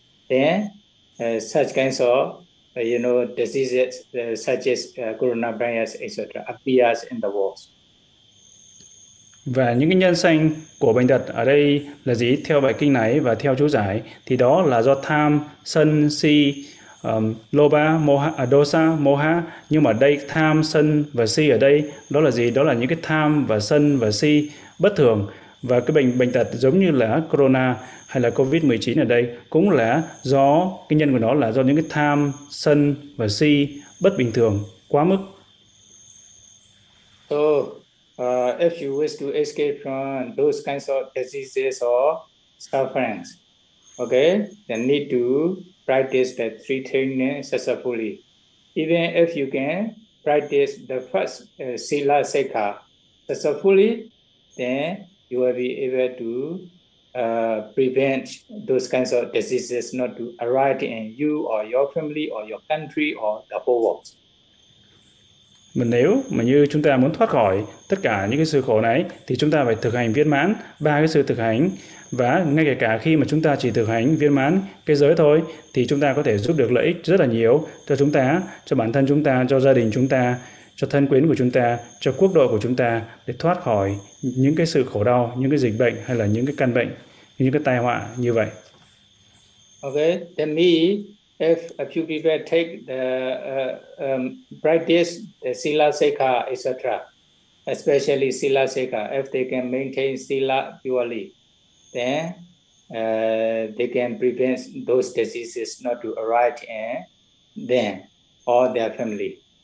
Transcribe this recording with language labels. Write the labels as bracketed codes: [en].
[en] Then such kinds of, diseases such as coronavirus, etc. appears in the world. [vi] Và những cái nhân sanh của bệnh tật ở đây là gì? Theo bài kinh này và theo chú giải thì đó là do tham, sân, si, lobha, moha, dosa, moha. Nhưng mà đây tham, sân và si ở đây đó là gì? Đó là những cái tham và sân và si bất thường, Và cái bệnh tật giống như là corona hay là COVID-19 ở đây cũng là do cái nhân của nó là do những cái tham, sân và si bất bình thường, quá mức. [en] So, if you wish to escape from those kinds of diseases or sufferings, okay, then need to practice the three trainings successfully. Even if you can practice the first sila seka successfully, then you will be able to prevent those kinds of diseases not to arise in you or your family or your country or the whole world. [vi] Mà nếu mà như chúng ta muốn thoát khỏi tất cả những cái sự khổ này thì chúng ta phải thực hành viên mãn ba cái sự thực hành, và ngay cả khi mà chúng ta chỉ thực hành viên mãn cái giới thôi thì chúng ta có thể giúp được lợi ích rất là nhiều cho chúng ta, cho bản thân chúng ta, cho gia đình chúng ta, cho thân quyến của chúng ta, cho quốc độ của chúng ta, để thoát khỏi những cái sự khổ đau, những cái dịch bệnh hay là những cái căn bệnh, những cái tai họa như vậy. [en] Okay, then me. If a few people take the practice the sila seka etc., especially sila seka, if they can maintain sila purely, then they can prevent those diseases not to arise in them or their family.